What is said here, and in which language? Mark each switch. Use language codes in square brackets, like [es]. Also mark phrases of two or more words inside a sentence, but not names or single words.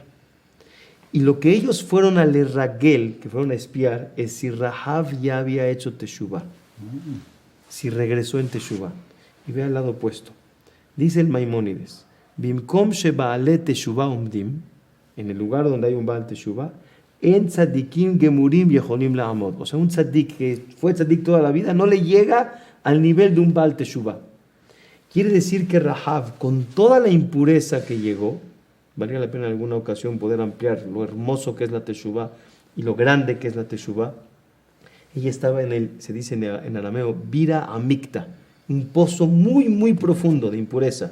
[es] Y lo que ellos fueron al Erragel, que fueron a espiar, es si Rahab ya había hecho Teshuvah. Si regresó en Teshuvah. Y ve al lado opuesto. Dice el Maimónides, [he] במקום שבעלי תשובה עומדים, [es] en el lugar donde hay un [he] בעל תשובה, [es] en [he] צדיקים גמורים יכולים לעמוד. [es] O sea, un tzadik que fue tzadik toda la vida no le llega al nivel de un [he] בעל תשובה. [es] Quiere decir que Rahab, con toda la impureza que llegó, valía la pena en alguna ocasión poder ampliar lo hermoso que es la Teshuvah y lo grande que es la Teshuvah. Ella estaba se dice en arameo, [arc] בירא עמיקתא, [es] un pozo muy, muy profundo de impureza.